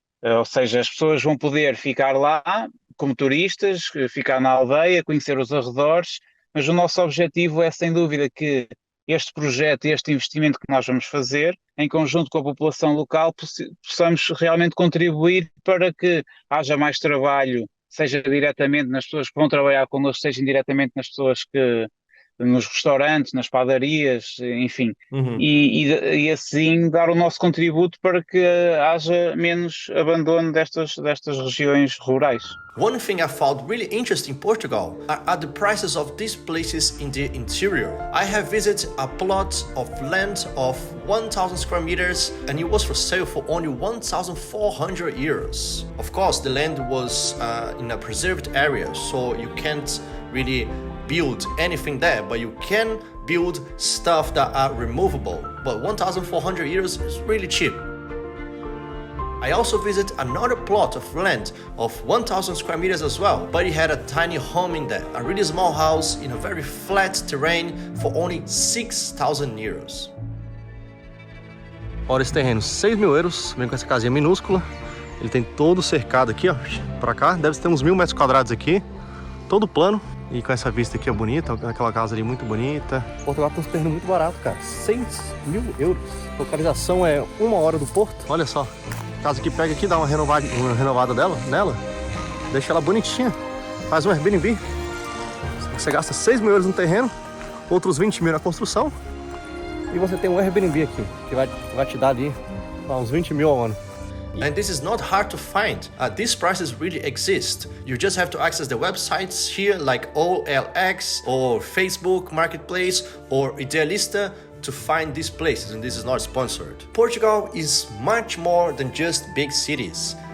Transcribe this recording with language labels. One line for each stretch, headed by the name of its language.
Portuguese: Ou seja, as pessoas vão poder ficar lá como turistas, ficar na aldeia, conhecer os arredores, mas o nosso objetivo é, sem dúvida, que este projeto e este investimento que nós vamos fazer, em conjunto com a população local, possamos realmente contribuir para que haja mais trabalho, seja diretamente nas pessoas que vão trabalhar connosco, seja indiretamente nas pessoas que nos restaurantes, nas padarias, enfim, Uhum. e assim dar o nosso contributo para que haja menos abandono destas regiões rurais.
English: One thing I found really interesting in Portugal are the prices of these places in the interior. I have visited a plot of land of 1,000 square meters and it was for sale for only 1,400 euros. Of course, the land was in a preserved area, so you can't really build anything there, but you can build stuff that are removable. But 1,400 euros is really cheap. I also visited another plot of land of 1,000 square meters as well, but it had a tiny home in there, a really small house in a very flat terrain for only 6,000 euros.
Portuguese: Olha esse terreno, 6.000 euros, vem com essa casinha minúscula. Ele tem todo cercado aqui, ó, pra cá, deve ter uns 1.000 metros quadrados aqui, todo plano. E com essa vista aqui, ó, bonita, aquela casa ali muito bonita. Portugal tem um terreno muito barato, cara, 6.000 euros. A localização é 1 hora do porto. Olha só, a casa aqui pega aqui, dá uma renovada nela, deixa ela bonitinha, faz um Airbnb. Você gasta 6.000 euros no terreno, outros 20 mil na construção, e você tem um Airbnb aqui, que vai te dar ali uns 20 mil ao ano.
English: And this is not hard to find. These prices really exist. You just have to access the websites here like OLX or Facebook Marketplace or Idealista to find these places, and this is not sponsored. Portugal is much more than just big cities.